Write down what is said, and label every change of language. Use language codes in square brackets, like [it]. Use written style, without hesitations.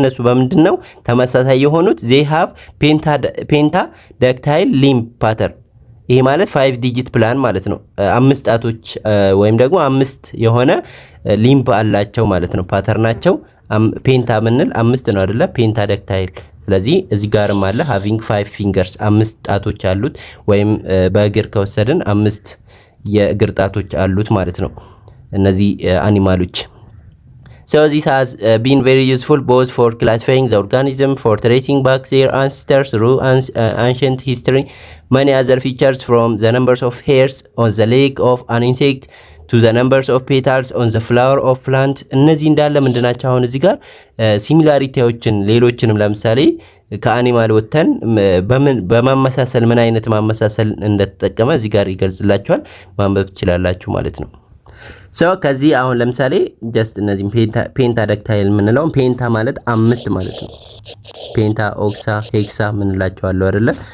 [am] እነሱ በምንድነው ተመሳሳይ የሆኑት? [en] they have pentadactyl limb pattern። [am] ይሄ ማለት 5 ዲጂት ፕላን ማለት ነው። 5 ጣቶች ወይም ደግሞ 5 የሆነ ሊምብ አላቸው ማለት ነው። ፓተርናቸው ፔንታ ምንል 5 ነው አይደለ? ፔንታዳክታይል። ስለዚህ እዚህ ጋርም አለ [en] having 5 fingers [am] 5 ጣቶች አሉት። ወይም በእግር ከወሰድን 5 የእግር ጣቶች አሉት ማለት ነው እነዚህ አኒማሎች። [en] So this has been very useful both for classifying the organism, for tracing back their ancestors through ancient history, many other features from the numbers of hairs on the leg of an insect to the numbers of petals on the flower of plant. [am] እነዚህ እንዳለ ምንድናቸው? አሁን እዚህ ጋር ሲሚላሪቲዎችን ሌሎችንም ለምሳሌ ከአኒማል ወተን በማመሳሰል ምን አይነት ማመሳሰል እንደተጠቀመ እዚህ ጋር ይገልጽላችኋል። ማንበብ ትችላላችሁ ማለት ነው። ሶ ከዚህ አሁን ለምሳሌ ጀስት እነዚህ ፔንታዳክታይል የምንለው ፔንታ ማለት 5 ማለት ነው። ፔንታ፣ ኦክሳ፣ ሄክሳ ምንላቸው አለው አይደለ?